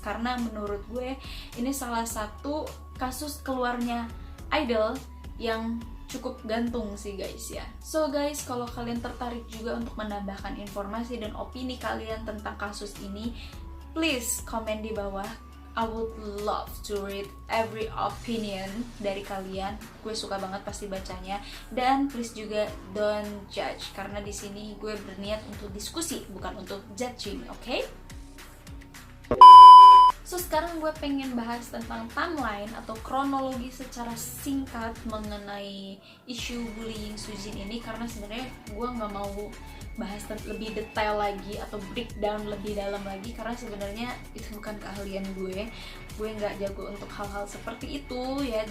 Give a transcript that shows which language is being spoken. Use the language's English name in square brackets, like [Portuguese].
[Indonesian] Karena menurut gue ini salah satu kasus keluarnya idol yang cukup gantung sih guys ya. So guys, kalau kalian tertarik juga untuk menambahkan informasi dan opini kalian tentang kasus ini, please komen di bawah. [English] I would love to read every opinion [Indonesian] dari kalian. Gue suka banget pasti bacanya. Dan please juga [English] don't judge, [Indonesian] karena di sini gue berniat untuk diskusi, bukan untuk judging, oke? So sekarang gue pengen bahas tentang timeline atau kronologi secara singkat mengenai isu bullying Soojin ini, karena sebenarnya gue nggak mau bahas lebih detail lagi atau breakdown lebih dalam lagi, karena sebenarnya itu bukan keahlian gue nggak jago untuk hal-hal seperti itu ya.